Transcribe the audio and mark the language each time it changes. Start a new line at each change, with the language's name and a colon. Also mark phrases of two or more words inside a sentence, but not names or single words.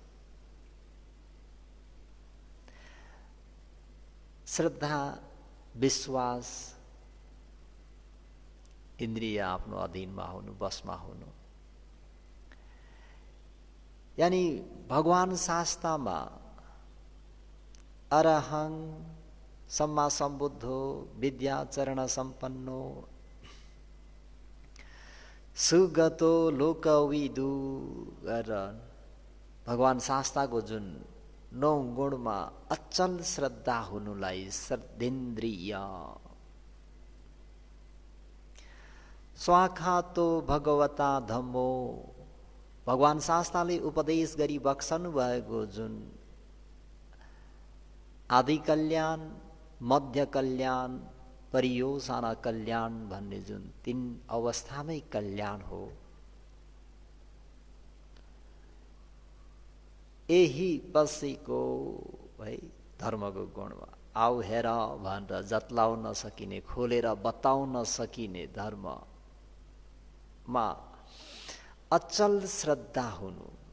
Nepali: श्रद्धा विश्वास इन्द्रिय आफ्नो अधीनमा हुनु, बसमा हुनु, यानी भगवान शास्त्रमा
Pali: अरहं सम्मा सम्बुद्धो विद्याचरण सम्पन्नो सुगतो लोकविदु
Nepali: गरेर भगवान शास्त्रको जुन 9 गुणमा अचल श्रद्धा हुनुलाई श्रद्धेन्द्रिय।
Pali: स्वाखातो भगवता धम्मो
Nepali: भगवान शास्त्रले उपदेश गरी बक्सनु भएको जुन आदि कल्याण, मध्य कल्याण, परियोजना कल्याण भन्ने जुन 3 अवस्थामै कल्याण हो, यही पछिको है धर्मको गुणमा आउ हेर भनेर जत्लाउन सकिने, खोलेर बताउन सकिने धर्ममा अचल श्रद्धा हुनु।